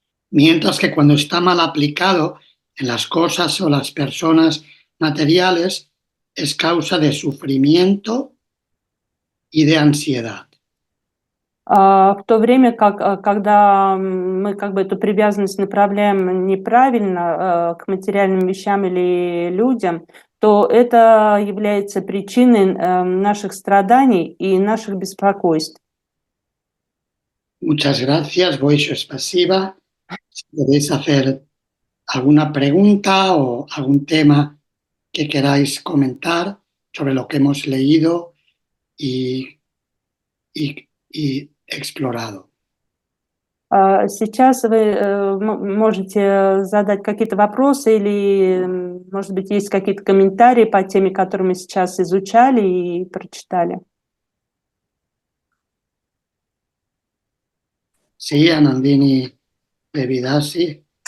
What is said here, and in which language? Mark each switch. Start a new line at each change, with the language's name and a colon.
Spanish: Mientras que cuando está mal aplicado en las cosas o las personas materiales, es causa de sufrimiento y de ansiedad.
Russian: В то время как, когда мы как бы эту привязанность направляем неправильно к материальным вещам или людям, то это является причиной наших страданий и наших беспокойств.
Spanish: Muchas gracias,
Russian: Boisho Spasiba.
Spanish: Si queréis hacer alguna pregunta o algún tema que queráis comentar sobre lo que hemos leído y explorado.
Russian: Сейчас вы можете задать какие-то вопросы или, может быть, есть какие-то комментарии по теме, которую мы сейчас изучали и прочитали.
Spanish: Sí, Anandini Devidasi.